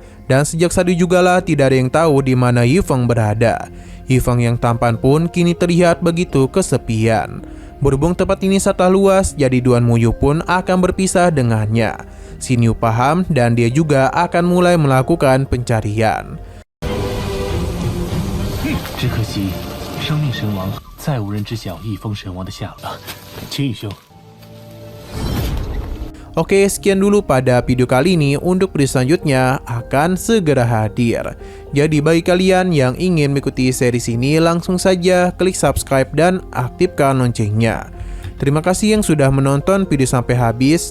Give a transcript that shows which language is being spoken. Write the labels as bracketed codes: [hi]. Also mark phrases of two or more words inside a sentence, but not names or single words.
[id] Dan sejak saat itu jugalah tidak ada yang tahu di mana Yifeng berada. Yifeng yang tampan pun kini terlihat begitu kesepian. Berhubung tempat ini sangat luas, jadi Duan Muyu pun akan berpisah dengannya. Xin Yu paham dan dia juga akan mulai melakukan pencarian. [zh] 只可惜，生命神王再无人知晓一封神王的下落。秦宇兄， [id] Oke, sekian dulu pada video kali ini. Untuk video selanjutnya akan segera hadir. Jadi bagi kalian yang ingin mengikuti series ini, langsung saja klik subscribe dan aktifkan loncengnya. Terima kasih yang sudah menonton video sampai habis.